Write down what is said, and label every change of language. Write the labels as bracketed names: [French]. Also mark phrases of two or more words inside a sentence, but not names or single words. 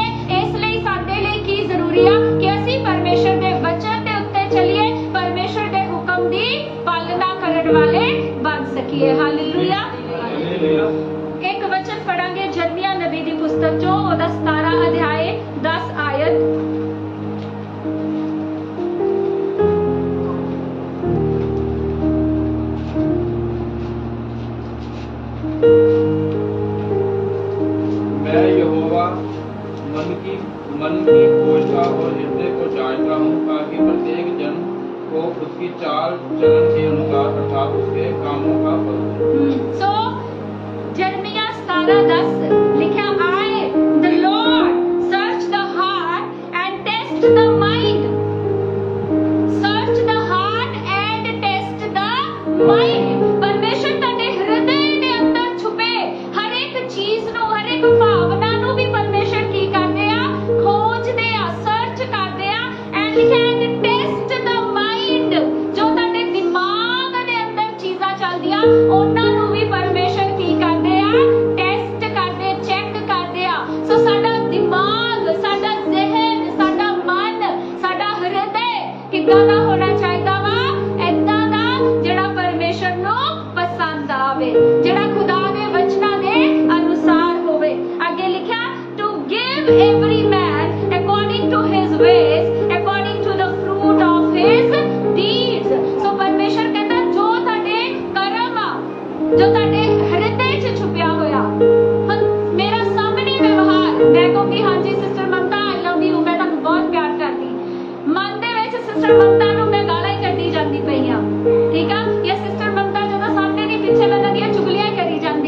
[Punjabi] ਇਸ ਲਈ ਸਾਡੇ ਲਈ ਕੀ ਜ਼ਰੂਰੀ ਆ ਕਿ ਅਸੀਂ ਪਰਮੇਸ਼ਰ ਦੇ ਵਚਨ ਦੇ ਉੱਤੇ ਚੱਲੀਏ, ਪਰਮੇਸ਼ਰ ਦੇ ਹੁਕਮ ਦੀ ਪਾਲਣਾ ਕਰਨ ਵਾਲੇ ਬਣ ਸਕੀਏ। ਹਾਲੇਲੂਇਆ। ਇੱਕ ਵਚਨ ਪੜਾਂਗੇ ਜਰਮੀਆ ਨਬੀ ਦੀ ਪੁਸਤਕ ਚੋਂ, ਉਹਦਾ 17 ਅਧਿਆਏ 10 ਆਇਤ। [Hindi] मैं यहोवा मन की खोजता और हृदय को जांचता हूँ, ताकि प्रत्येक जन को उसकी चाल चलन के अनुसार अर्थात उसके कामों का फल दे। सो जर्मिया 17:10 लिखा, [English] I the Lord search the heart and test the mind, search the heart and test the mind। [Punjabi] परमेश्वर ਤੁਹਾਡੇ ਹਿਰਦੇ ਦੇ ਅੰਦਰ ਛੁਪੇ ਹਰ ਇੱਕ ਚੀਜ਼ ਨੂੰ, ਹਰ ਇੱਕ ਭਾਵਨਾ ਨੂੰ ਵੀ परमेश्वर ਕੀ ਕਰਦੇ ਆ, ਖੋਜਦੇ ਆ, ਸਰਚ ਕਰਦੇ ਆ। [English] ਐਂਡ ਲਿਖਿਆ and test the mind, [Punjabi] ਜੋ ਤੁਹਾਡੇ ਦਿਮਾਗ ਦੇ ਅੰਦਰ ਚੀਜ਼ਾਂ ਚੱਲਦੀਆਂ ਉਹਨਾਂ ਨੂੰ ਵੀ परमेश्वर ਕੀ ਕਰਦੇ ਆ, ਟੈਸਟ ਕਰਦੇ, ਚੈੱਕ ਕਰਦੇ ਆ। ਸੋ ਸਾਡਾ ਦਿਮਾਗ, ਸਾਡਾ ਜ਼ਿਹਨ, ਸਾਡਾ ਮਨ, ਸਾਡਾ ਹਿਰਦੇ ਕਿੱਦਾਂ ਦਾ ਹੋਣਾ ਚਾਹੀਦਾ ਵਾ, ਏਦਾਂ ਦਾ ਜਿਹੜਾ परमेश्वर ਨੂੰ ਪਸੰਦ ਆਵੇ, ਜਿਹੜਾ ਖੁਦਾ ਦੇ ਵਚਨਾਂ ਦੇ ਅਨੁਸਾਰ ਹੋਵੇ। ਅੱਗੇ ਲਿਖਿਆ [English] to give every man according to his ways, according to the fruit of his deeds। [Punjabi] ਸੋ परमेश्वर ਕਹਿੰਦਾ ਜੋ ਤੁਹਾਡੇ ਕਰਮ ਆ, ਜੋ ਤੁਹਾਡੇ ਹਿਰਦੇ 'ਚ ਛੁਪਿਆ ਹੋਇਆ, ਮੇਰਾ ਸਾਹਮਣੇ ਵਿਵਹਾਰ, ਮੈਂ ਕਹੂੰਗੀ ਹਾਂਜੀ ਸਿਸਟਰ ਮਮਤਾ [English] I love you, [Punjabi] ਮੈਂ ਤੁਹਾਨੂੰ ਬਹੁਤ ਪਿਆਰ ਕਰਦੀ, ਮਨ ਦੇ ਵਿੱਚ ਸਿਸਟਰ ਮਮਤਾ ਨੂੰ ਮੈਂ ਗਾਲਾਂ ਹੀ ਕੱਢੀ ਜਾਂਦੀ ਪਈ ਆ, ਠੀਕ ਆ, ਜਾਂ ਸਿਸਟਰ ਮਮਤਾ ਜਦੋਂ ਸਾਹਮਣੇ ਨਹੀਂ ਪਿੱਛੇ ਮੈਂ ਦੀਆਂ ਚੁਗਲੀਆਂ ਹੀ ਕਰੀ ਜਾਂਦੀ।